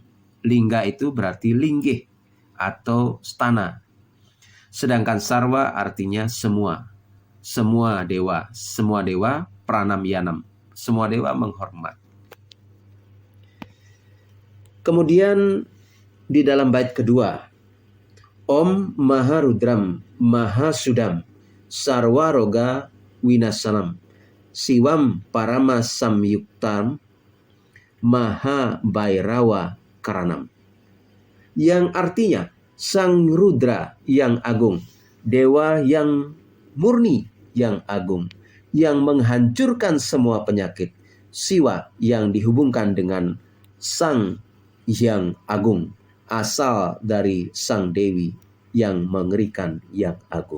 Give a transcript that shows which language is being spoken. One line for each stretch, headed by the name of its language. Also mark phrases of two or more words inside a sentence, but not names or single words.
Indonesian: Lingga itu berarti linggih atau stana. Sedangkan Sarwa artinya semua. Semua dewa pranamyanam. Semua dewa menghormat. Kemudian di dalam bait kedua,
Sanskrit: ॐ महारुद्रं महाशुद्धं सर्वरोग विनाशनम् शिवं परम संयुक्तं महा भैरव कारणम्.
Indonesian: Yang artinya Sang Rudra yang agung, dewa yang murni yang agung, yang menghancurkan semua penyakit, Siwa yang dihubungkan dengan Sang Hyang Agung, asal dari Sang Dewi yang mengerikan yang agung.